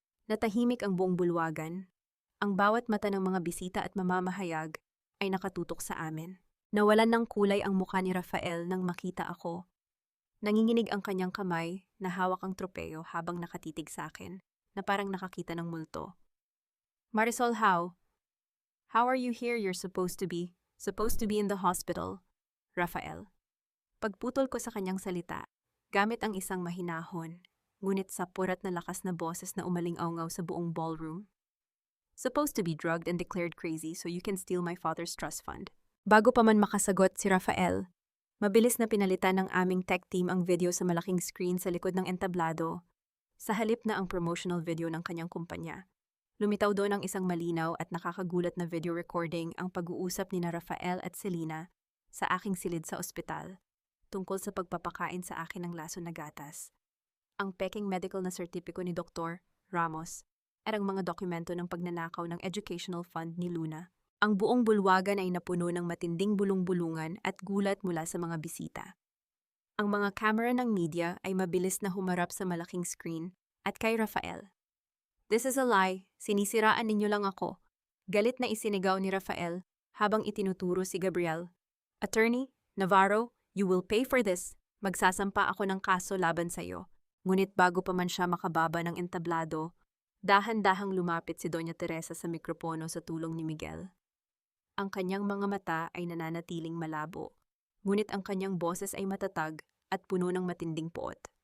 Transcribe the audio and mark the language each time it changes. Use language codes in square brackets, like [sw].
[tl] Natahimik ang buong bulwagan. Ang bawat mata ng mga bisita at mamamahayag ay nakatutok sa amin. Nawalan ng kulay ang mukha ni Rafael nang makita ako. Nanginginig ang kanyang kamay na hawak ang tropeyo habang nakatitig sa akin, na parang nakakita ng multo. [en] Marisol, how are you here? You're supposed to be in the hospital, Rafael. [tl] Pagputol ko sa kanyang salita, gamit ang isang mahinahon, ngunit sapurat na lakas na boses na umaling-aungaw sa buong ballroom. [en] Supposed to be drugged and declared crazy so you can steal my father's trust fund. [tl] Bago pa man makasagot si Rafael, mabilis na pinalitan ng aming tech team ang video sa malaking screen sa likod ng entablado. Sa halip na ang promotional video ng kanyang kumpanya, lumitaw doon ang isang malinaw at nakakagulat na video recording ang pag-uusap ni na Rafael at Selena sa aking silid sa ospital tungkol sa pagpapakain sa akin ng laso na gatas. Ang peking medical na sertipiko ni Dr. Ramos at ang mga dokumento ng pagnanakaw ng educational fund ni Luna. Ang buong bulwagan ay napuno ng matinding bulong-bulungan at gulat mula sa mga bisita. Ang mga camera ng media ay mabilis na humarap sa malaking screen at kay Rafael. [en] "This is a lie, [tl] sinisiraan ninyo lang ako." Galit na isinigaw ni Rafael habang itinuturo si Gabriel. [en] "Attorney, Navarro, you will pay for this. [tl] Magsasampa ako ng kaso laban sa iyo." Ngunit bago pa man siya makababa ng entablado, dahan-dahang lumapit si Doña Teresa sa mikropono sa tulong ni Miguel. Ang kanyang mga mata ay nananatiling malabo, ngunit ang kanyang boses ay matatag at puno ng matinding puot.